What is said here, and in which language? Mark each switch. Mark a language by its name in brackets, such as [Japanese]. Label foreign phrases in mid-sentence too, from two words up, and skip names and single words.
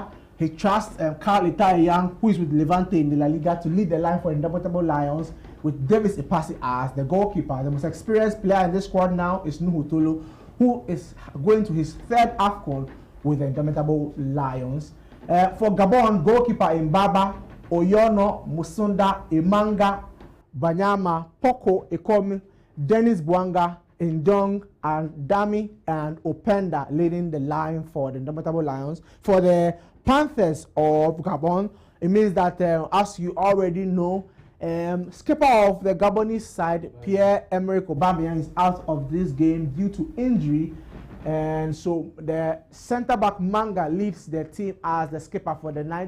[English] He trusts Carl Eta Young, who is with Levante in the La Liga, to lead the line for Indomitable Lions, with Davis Epasi as the goalkeeper. The most experienced player in this squad now is Nuhu Tolo, who is going to his third AFCON with the Indomitable Lions. For Gabon, goalkeeper Mbaba, Oyono, Musunda, Imanga, Banyama, Poko, Ekomi, Dennis Bwanga, Ndong, and Dami and Openda leading the line for the Indomitable Lions. For the Panthers of Gabon, it means that, as you already know, skipper of the Gabonese side, Pierre-Emerick Aubameyang, is out of this game due to injury, and so the centre-back Manga leads the team as the skipper for the night.